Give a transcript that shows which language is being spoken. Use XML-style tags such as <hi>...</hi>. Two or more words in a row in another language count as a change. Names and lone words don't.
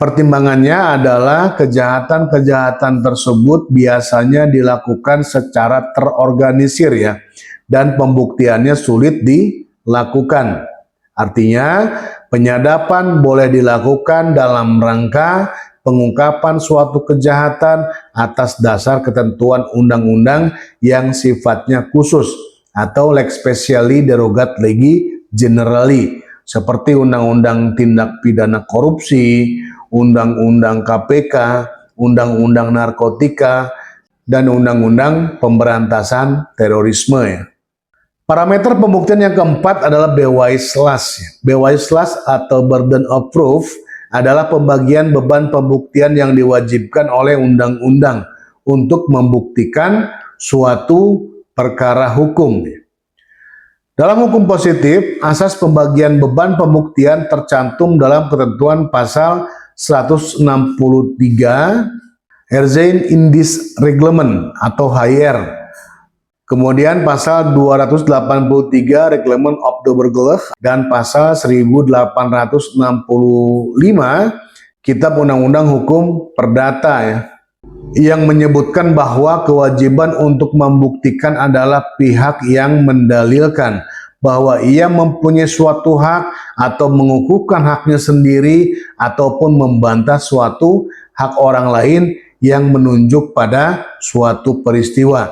<id>Pertimbangannya adalah kejahatan-kejahatan tersebut biasanya dilakukan secara terorganisir ya, dan pembuktiannya sulit dilakukan. Artinya, penyadapan boleh dilakukan dalam rangka pengungkapan suatu kejahatan atas dasar ketentuan undang-undang yang sifatnya khusus atau</id> <la>lex specialis derogat legi generali,</la> <id>seperti Undang-Undang Tindak Pidana Korupsi, Undang-Undang KPK, Undang-Undang Narkotika, dan Undang-Undang Pemberantasan Terorisme ya. Parameter pembuktian yang keempat adalah bewijslast. Bewijslast atau</id> <en>burden of proof</en> <id>adalah pembagian beban pembuktian yang diwajibkan oleh undang-undang untuk membuktikan suatu perkara hukum. Dalam hukum positif, asas pembagian beban pembuktian tercantum dalam ketentuan pasal 163 Erzein Indis Reglement atau HR. Kemudian pasal 283 Reglement of the Burgerlijk dan pasal 1865 Kitab Undang-Undang Hukum Perdata ya, yang menyebutkan bahwa kewajiban untuk membuktikan adalah pihak yang mendalilkan bahwa ia mempunyai suatu hak atau mengukuhkan haknya sendiri ataupun membantah suatu hak orang lain yang menunjuk pada suatu peristiwa.</id>